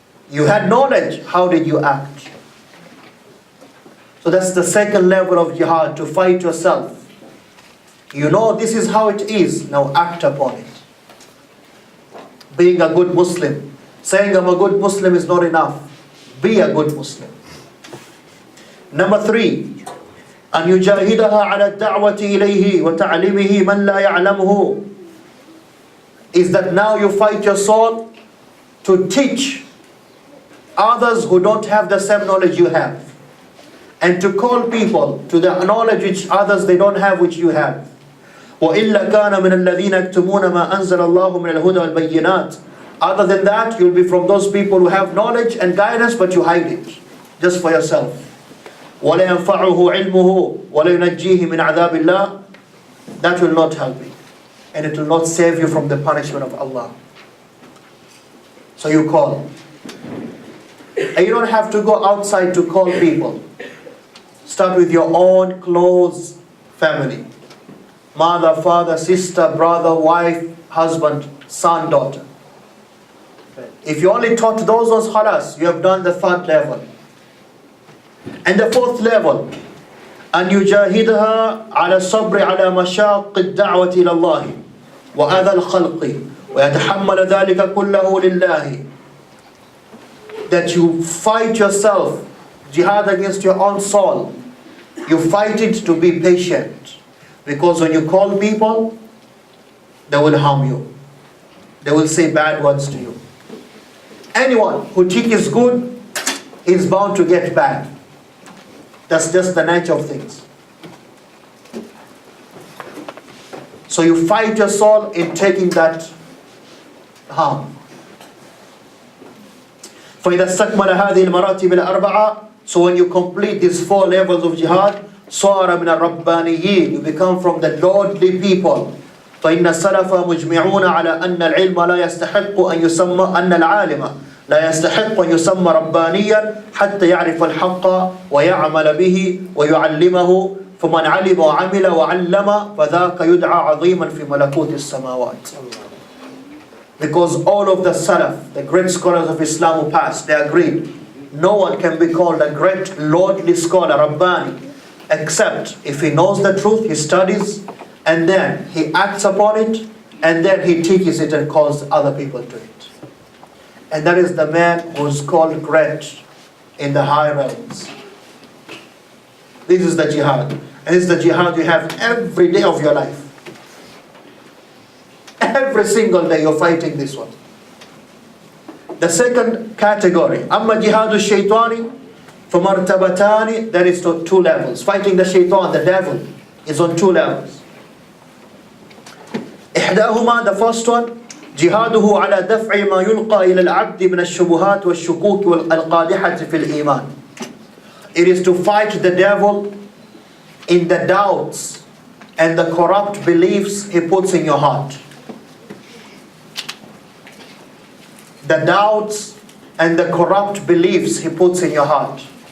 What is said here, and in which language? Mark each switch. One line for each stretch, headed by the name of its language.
English: You had knowledge, how did you act? So that's the second level of jihad, to fight yourself. You know this is how it is, now act upon it. Being a good Muslim. Saying I'm a good Muslim is not enough. Be a good Muslim. Number 3,
Arabic: أن يجاهدها على الدعوة إليه وتعليمه من لا يعلمه.
English: Is that now you fight your soul to teach others who don't have the same knowledge you have, and to call people to the knowledge which others they don't have which you have.
Arabic: وَإِلَّا كَانَ مِنَ الَّذِينَ يَكْتُمُونَ مَا أَنزَلَ اللَّهُ مِنَ الْهُدَى وَالْبَيِّنَاتِ.
English: Other than that, you'll be from those people who have knowledge and guidance, but you hide it just for yourself.
Arabic: وَلَا يَنْفَعُهُ عِلْمُهُ وَلَا يُنَجِّيهِ مِنْ عَذَابِ اللَّهِ.
English: That will not help you, and it will not save you from the punishment of Allah. So you call. And you don't have to go outside to call people. Start with your own close family. Mother, father, sister, brother, wife, husband, son, daughter. If you only taught those ones, khalas, you have done the 3rd level. And the 4th level,
Arabic: أن يجاهدها على الصبر على مشاق الدعوة إلى الله وأذى الخلق ويتحمل ذلك كله لله.
English: That you fight yourself, jihad against your own soul. You fight it to be patient. Because when you call people, they will harm you. They will say bad words to you. Anyone who thinks good is bound to get bad. That's just the nature of things. So you fight your soul in taking that harm.
Arabic: فإذا استكمل هذه المراتب الأربعة,
English: so when you complete these 4 levels of jihad,
Arabic: صار من الربانيين,
English: you become from the lordly people.
Arabic: فإن السلف مجمعون على أن العلم لا يستحق أن يسمى أن العالم لا يستحق أن يسمى ربانيا حتى يعرف الحق ويعمل به ويعلمه فمن علم وعمل وعلم فذاك يدعى عظيما في ملكوت السماوات.
English: Because all of the Salaf, the great scholars of Islam who passed, they agreed, no one can be called a great lordly scholar, Rabbani, except if he knows the truth, he studies, and then he acts upon it, and then he teaches it and calls other people to it. And that is the man who is called great in the high realms. This is the jihad. And this is the jihad you have every day of your life. Every single day you're fighting this one. The second category,
Arabic: أما جهاد الشيطان فمرتبتان,
English: that is to two levels. Fighting the shaitan, the devil, is on two levels.
Arabic: إحداهما,
English: the first one,
Arabic: جهاده على دفع ما يلقى إلى العبد من الشبهات والشكوك والقادحة في الإيمان.
English: It is to fight the devil in the doubts and the corrupt beliefs he puts in your heart. The doubts and the corrupt beliefs he puts in your heart.